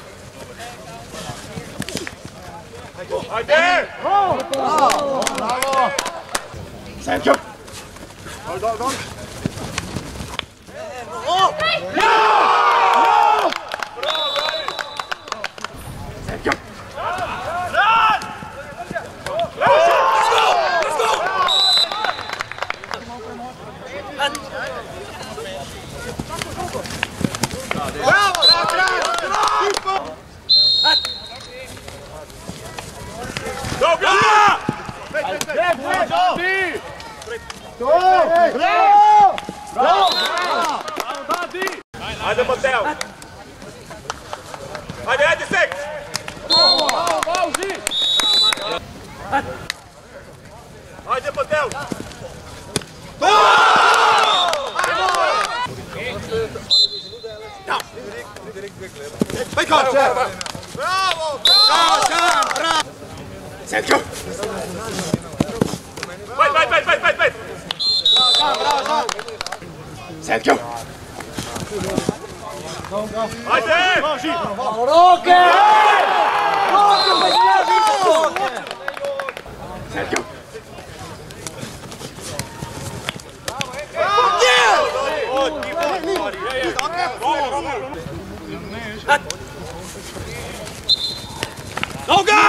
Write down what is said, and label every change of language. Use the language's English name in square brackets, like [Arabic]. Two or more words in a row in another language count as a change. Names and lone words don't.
[Croatian] Ajde! Sergio! Sergio! Bravo! Dobra! Ajde, Mateo! Ajde, ajde, Sek! Ajde, Mateo! Bravo! Bravo! Sergio! Vai! Sergio! Ajde! Roke! Sergio! Noga!